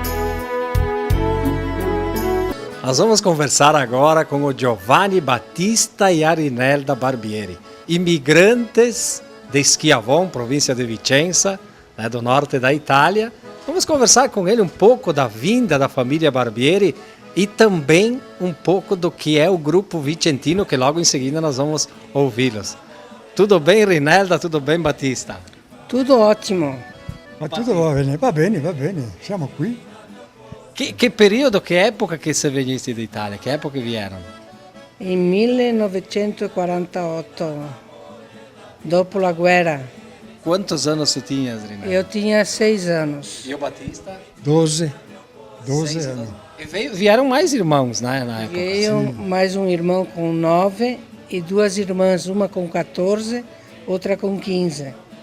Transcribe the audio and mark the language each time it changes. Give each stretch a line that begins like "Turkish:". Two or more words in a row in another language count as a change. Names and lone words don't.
Portuguese: Nós vamos conversar agora com o Giovanni Battista e a Rinelda Barbieri, imigrantes de Schiavon, província de Vicenza, né, do norte da Itália. Vamos conversar com ele um pouco da vinda da família Barbieri e também um pouco do que é o grupo vicentino, que logo em seguida nós vamos ouvi-los. Tudo bem, Rinelda? Tudo bem, Battista? Tudo ótimo.
Italian: Ma tutto va bene, siamo qui.
Portuguese: Que período, que época que você veniste da Itália? Que época vieram?
Italian: In 1948, dopo la guerra,
Portuguese: Quantos anos você tinha, Rinelda? eu tinha 6 anos. E o Batista? 12 6 anos. E vieram mais irmãos, né, na época? Veio mais um irmão com 9 e 2 irmãs, uma com 14, outra com 15.